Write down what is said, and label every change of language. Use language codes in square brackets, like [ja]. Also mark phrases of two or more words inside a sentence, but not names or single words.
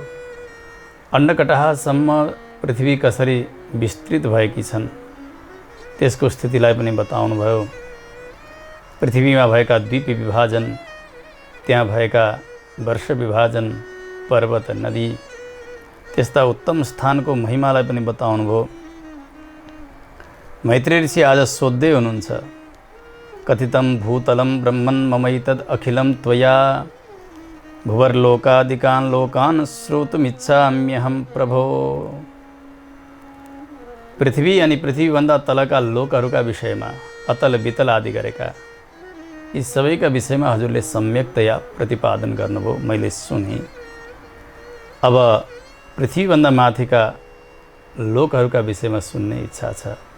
[ne] अन्नकटाहसम्म पृथ्वी कसरी विस्तृत भएकी छन् त्यसको स्थितिलाई पनि बताउनु भयो। पृथ्वीमा भएका द्वीप विभाजन, त्यहाँ भएका वर्ष विभाजन, पर्वत नदी, त्यस्ता उत्तम स्थानको महिमालाई पनि बताउनु भयो। मैत्रेय ऋषि आज सोध्दै हुनुहुन्छ, [sa] कथितं भूतलं ब्रह्मन् ममैतद् अखिलं त्वया भुवर्लोकादिकान् लोकान् श्रोतुमिच्छाम्यहं प्रभो। [ne] पृथ्वी अनि पृथ्वीभन्दा तलका लोकहरूका विषयमा अतल वितल आदि गरेका यी सबैका विषयमा हजुरले सम्यकतया प्रतिपादन गर्नुभयो, मैले सुने। अब पृथ्वीभन्दा माथिका लोकहरूका विषयमा सुन्ने इच्छा छ।